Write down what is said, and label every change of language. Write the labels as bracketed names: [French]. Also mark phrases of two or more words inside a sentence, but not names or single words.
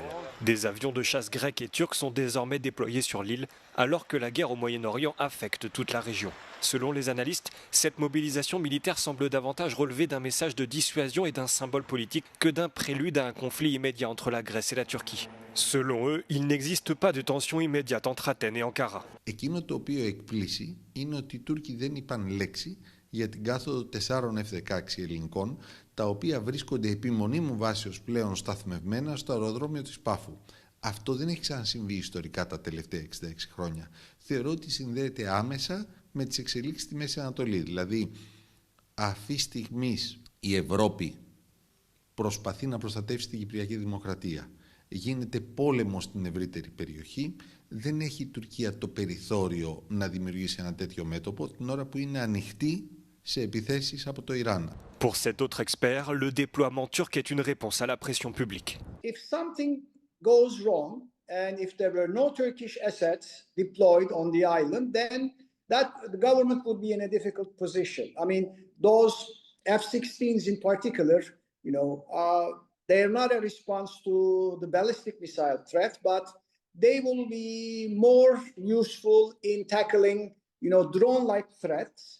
[French] Des avions de chasse grecs et turcs sont désormais déployés sur l'île, alors que la guerre au Moyen-Orient affecte toute la région. Selon les analystes, cette mobilisation militaire semble davantage relever d'un message de dissuasion et d'un symbole politique que d'un prélude à un conflit immédiat entre la Grèce et la Turquie. Selon eux, il n'existe pas de tension immédiate entre Athènes et Ankara. [Greek] Εκείνο το οποίο εκπλήσει είναι ότι οι Τούρκοι δεν είπαν λέξη για την κάθοδο 4 F-16 ελληνικών, τα οποία βρίσκονται επί μονίμου βάσεως πλέον σταθμευμένα στο αεροδρόμιο της Πάφου. Αυτό δεν έχει ξανασυμβεί ιστορικά τα τελευταία 66 χρόνια. Θεωρώ ότι συνδέεται άμεσα με τις εξελίξεις στη Μέση Ανατολή. Δηλαδή, αυτή τη στιγμή η Ευρώπη προσπαθεί να προστατεύσει την Κυπριακή Δημοκρατία. Γίνεται πόλεμος στην ευρύτερη περιοχή. Δεν έχει η Τουρκία το περιθώριο να δημιουργήσει ένα τέτοιο μέτωπο την ώρα που είναι ανοιχτή σε επιθέσεις από το Ιράν. [French] Pour cet autre expert, le déploiement turc est une réponse à la pression publique. [English] If something goes wrong and if there were no Turkish assets deployed on the island, then the government would be in a difficult position. I mean, those F-16s in particular, they are not a response to the ballistic missile threat, but they will be more useful in tackling, drone-like threats.